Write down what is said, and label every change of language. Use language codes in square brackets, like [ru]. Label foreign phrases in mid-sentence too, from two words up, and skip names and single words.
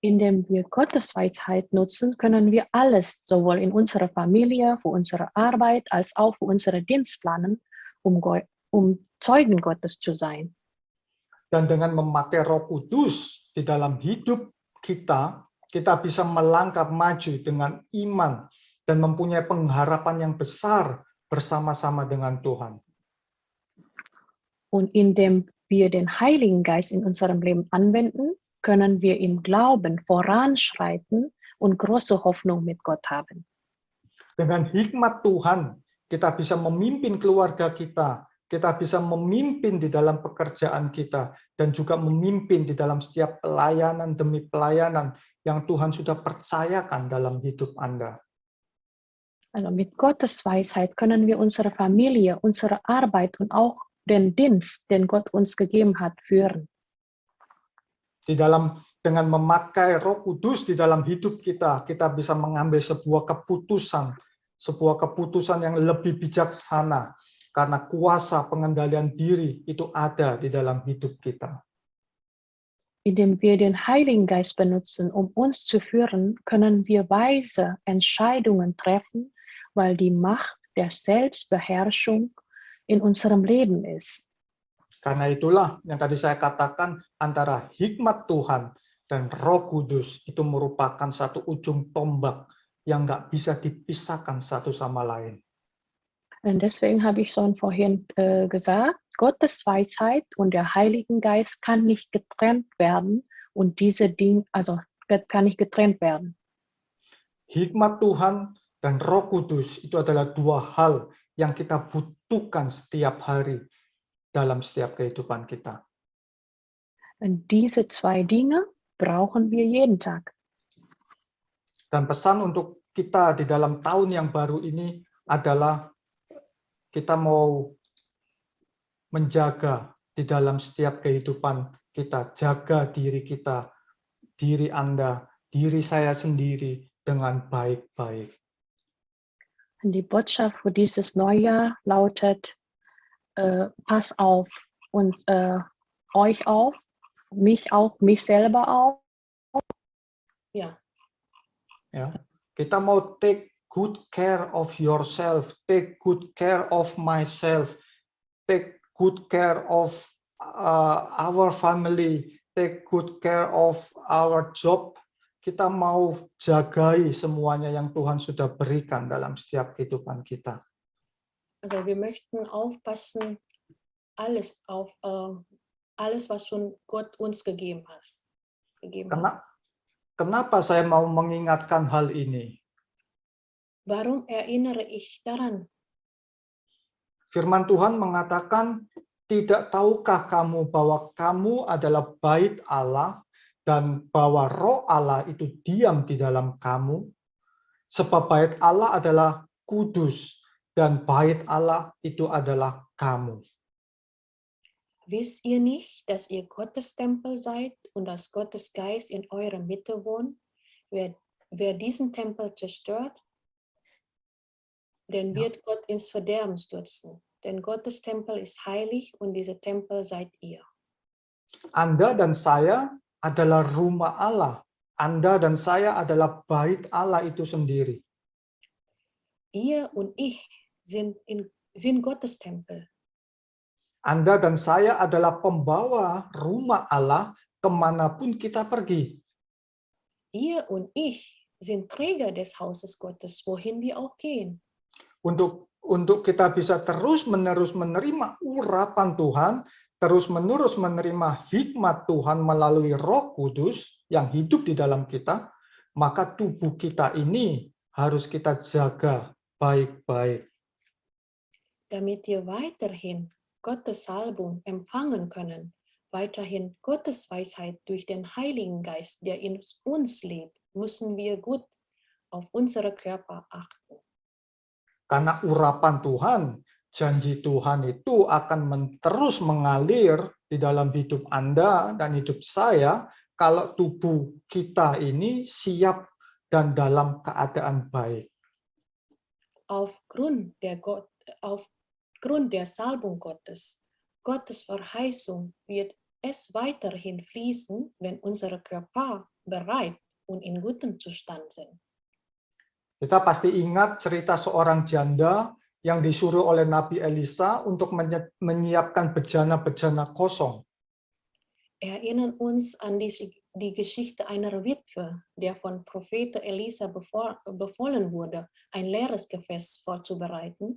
[de] Indem wir Gottes Weisheit nutzen, können wir alles, sowohl in unserer Familie, für unsere Arbeit, als auch für unsere Dienst planen, um Zeugen Gottes zu sein. [id] Dan dengan memakai Roh Kudus di dalam hidup kita, kita bisa melangkah maju dengan iman dan mempunyai pengharapan yang besar bersama-sama dengan Tuhan. [de] Und indem wir den Heiligen Geist in unserem Leben anwenden, können wir im Glauben voranschreiten und große Hoffnung mit Gott haben. [id] Dengan hikmat Tuhan, kita bisa memimpin keluarga kita, kita bisa memimpin di dalam pekerjaan kita, dan juga memimpin di dalam setiap pelayanan demi pelayanan yang Tuhan sudah percayakan dalam hidup Anda. [de] Also mit Gottes Weisheit können wir unsere Familie, unsere Arbeit und auch den Dienst, den Gott uns gegeben hat, führen. [id] Dengan memakai Roh Kudus di dalam hidup kita, kita bisa mengambil sebuah keputusan yang lebih bijaksana, karena kuasa pengendalian diri itu ada di dalam hidup kita. [de] Indem wir den Heiligen Geist benutzen, um uns zu führen, können wir weise Entscheidungen treffen, weil die Macht der Selbstbeherrschung in unserem Leben ist. [id] Karena itulah yang tadi saya katakan, antara hikmat Tuhan dan Roh Kudus itu merupakan satu ujung tombak yang nggak bisa dipisahkan satu sama lain. [de] Und deswegen habe ich schon vorhin gesagt, Gottes Weisheit und der Heiligen Geist kann nicht getrennt werden und diese Dinge, also kann nicht getrennt werden. [id] Hikmat Tuhan dan Roh Kudus itu adalah dua hal yang kita butuhkan setiap hari dalam setiap kehidupan kita. [de] Und diese zwei Dinge brauchen wir jeden Tag. [id] Dan pesan untuk kita di dalam tahun yang baru ini adalah kita mau menjaga di dalam setiap kehidupan kita, jaga diri kita, diri Anda, diri saya sendiri dengan baik-baik. [de] Die Botschaft für dieses Neujahr lautet, pass auf und euch auf, mich selber auf. Ja. [id] Ya, kita mau [en] take good care of yourself, take good care of myself, take good care of our family, take good care of our job. [id] Kita mau jagai semuanya yang Tuhan sudah berikan dalam setiap kehidupan kita. [de] Also wir möchten aufpassen, alles was schon Gott uns gegeben hat. [id] Kenapa saya mau mengingatkan hal ini? [de] Warum erinnere ich daran? [id] Firman Tuhan mengatakan, tidak tahukah kamu bahwa kamu adalah bait Allah dan bahwa Roh Allah itu diam di dalam kamu? Sebab bait Allah adalah kudus dan bait Allah itu adalah kamu. [de] Wisst ihr nicht, dass ihr Gottes Tempel seid und dass Gottes Geist in eurer Mitte wohnt? Wer diesen Tempel zerstört, den wird Gott ins Verderben stürzen. Denn Gottes Tempel ist heilig und dieser Tempel seid ihr. [id] Anda dan saya adalah rumah Allah. Anda dan saya adalah bait Allah itu sendiri. [de] Ihr und ich sind Gottes Tempel. [id] Anda dan saya adalah pembawa rumah Allah kemanapun kita pergi. [de] Ihr und ich sind Träger des Hauses Gottes, wohin wir auch gehen. [id] Untuk kita bisa terus-menerus menerima urapan Tuhan, terus-menerus menerima hikmat Tuhan melalui Roh Kudus yang hidup di dalam kita, maka tubuh kita ini harus kita jaga baik-baik. [de] Damit wir weiterhin Gottes Salbung empfangen können, weiterhin Gottes Weisheit durch den Heiligen Geist, der in uns lebt, müssen wir gut auf unsere Körper achten. [id] Karena urapan Tuhan, janji Tuhan itu akan terus mengalir di dalam hidup Anda dan hidup saya kalau tubuh kita ini siap dan dalam keadaan baik. [de] Aufgrund der Salbung Gottes, Gottes Verheißung wird es weiterhin fließen, wenn unsere Körper bereit und in gutem Zustand sind. [id] Kita pasti ingat cerita seorang janda yang disuruh oleh Nabi Elisa untuk menyiapkan bejana-bejana kosong. [de] Erinnern uns an die Geschichte einer Witwe, der von Prophet Elisa befohlen wurde, ein leeres Gefäß vorzubereiten.